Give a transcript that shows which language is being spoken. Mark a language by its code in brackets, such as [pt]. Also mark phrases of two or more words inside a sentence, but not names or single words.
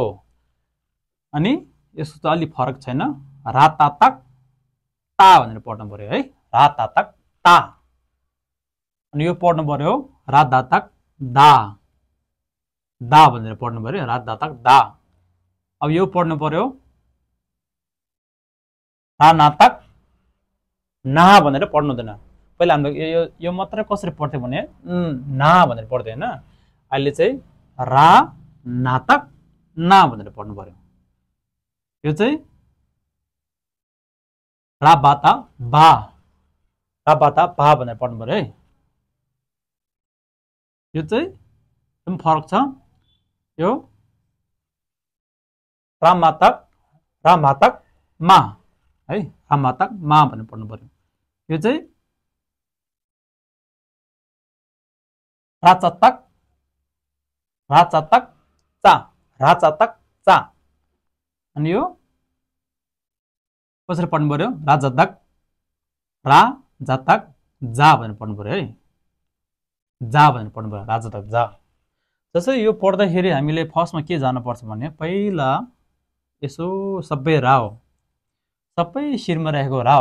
[ne] अनि यसको त अलि फरक छैन, रा तातक ता भनेर पढ्नु पर्यो है। रा तातक ता। अनि यो पढ्नु पर्यो रा दातक दा। दा भनेर पढ्नु पर्यो, रा दातक दा। अब यो पढ्नु पर्यो रा नातक ना भनेर पढ्नु हुँदैन। पहिला हाम्रो यो मात्रै कसरी पढ्थ्यो भने ना भनेर पढ्थ्यो होइन। अहिले चाहिँ रा नातक ना भनेर पढ्नु पर्यो। यो चाहिँ रा बाता बा, रा बाता बा भनेर पढ्नु पर्यो है। यो चाहिँ एकदम फरक छ। यो रा मातक मा है, रा मातक मा भनेर पढ्नु पर्यो। यो चाहिँ राचतक चा, राचतक चा। अनि यो कसरी पढ्नु पर्यो, राजतक रा जातक जा भनेर पढ्नु पर्यो है, जा भनेर पढ्नु पर्यो, राजतक जा। जस्तै यो पढ्दाखेरि हामीले फर्स्टमा के जानुपर्छ भने पहिला यसो सबै रा हो, सबै शिरमा रहेको रा हो।